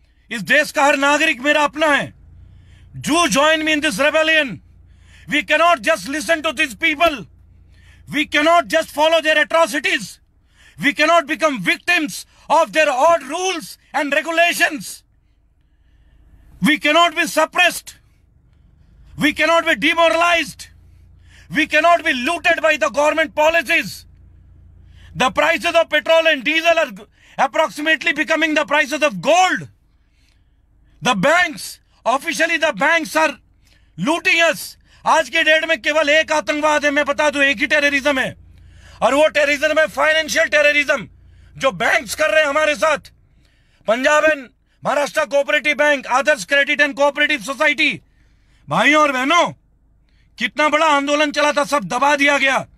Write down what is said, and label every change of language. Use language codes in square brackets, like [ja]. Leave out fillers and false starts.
[hi] इस देश का हर नागरिक मेरा अपना है। [en] Do join me in this rebellion. We cannot just listen to this people, we cannot just follow their atrocities, we cannot become victims of their odd rules and regulations. We cannot be suppressed. We cannot be demoralized. We cannot be looted by the government policies. The prices of petrol and diesel are approximately becoming the prices of gold. The banks, officially the banks are looting us. [hi] आज के date में केवल एक आतंकवाद है, मैं बता दूं, एक ही टेररिज्म है, और वो टेररिज्म है फाइनेंशियल टेररिज्म, जो बैंक्स कर रहे हैं हमारे साथ। Punjab and Maharashtra cooperative bank, Adarsh credit and cooperative society. भाइयों और बहनों, कितना बड़ा आंदोलन चला था, सब दबा दिया गया।